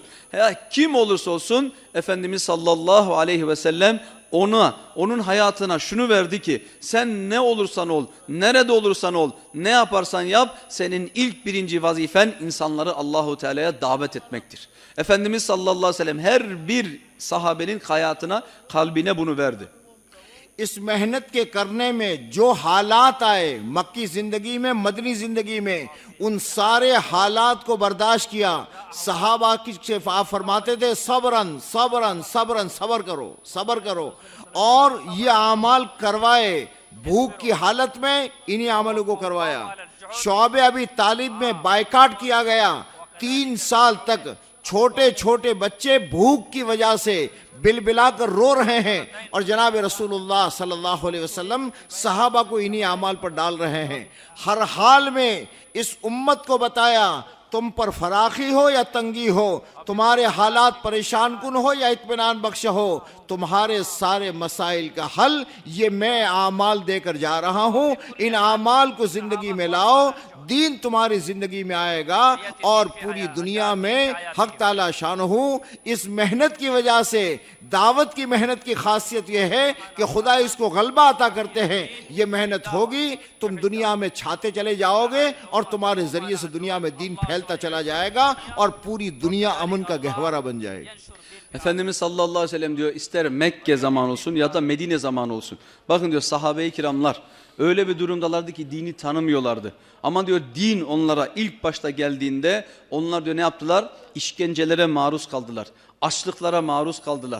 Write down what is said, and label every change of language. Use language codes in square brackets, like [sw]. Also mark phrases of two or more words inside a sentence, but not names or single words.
[tr] Kim olursa olsun Efendimiz [ar] صلى الله عليه وسلم [tr] onun hayatına şunu verdi ki sen ne olursan ol, nerede olursan ol, ne yaparsan yap, senin ilk birinci vazifen insanları Allahu Teala'ya davet etmektir. Efendimiz [ar] صلى الله عليه وسلم [tr] her bir sahabenin hayatına, kalbine bunu verdi. [hi] इस मेहनत के करने में जो हालात आए मक्की जिंदगी में, मदनी जिंदगी में, उन सारे हालात को बर्दाश्त किया। सहाबा की आप फरमाते थे [ar] صبرًا صبرًا صبرًا, [hi] सबर करो सबर करो, और ये अमाल करवाए। भूख की हालत में इन्हीं अमलों को करवाया। शौबे अभी तालिब में बायकाट किया गया। 3 साल तक छोटे छोटे बच्चे भूख की वजह से बिलबिला कर रो रहे हैं, और जनाब रसूलुल्लाह [ar] صلى الله عليه وسلم [hi] सहाबा को इन्हीं अमाल पर डाल रहे हैं। हर हाल में इस उम्मत को बताया, तुम पर फराखी हो या तंगी हो, तुम्हारे हालात परेशान कुन हो या इत्मीनान बख्श हो, तुम्हारे सारे मसाइल का हल ये मैं आमाल देकर जा रहा हूँ। इन आमाल को जिंदगी में लाओ, दीन तुम्हारी जिंदगी में आएगा, और पूरी दुनिया में हक ताला शानहू इस मेहनत की वजह से, दावत की मेहनत की खासियत यह है कि खुदा इसको गलबा अता करते हैं। ये मेहनत होगी, तुम दुनिया में छाते चले जाओगे, और तुम्हारे जरिए से दुनिया में दीन फैलता चला जाएगा, और पूरी दुनिया अमन का गहवरा बन जाएगी। [tr] Efendimiz [ar] صلى الله عليه وسلم [tr] diyor, ister Mekke zamanı olsun ya da Medine zamanı olsun. Bakın diyor, sahabe-i kiramlar öyle bir durumdalardı ki dini tanımıyorlardı. Ama diyor din onlara ilk başta geldiğinde onlar diyor ne yaptılar? İşkencelere maruz kaldılar. Açlıklara maruz kaldılar.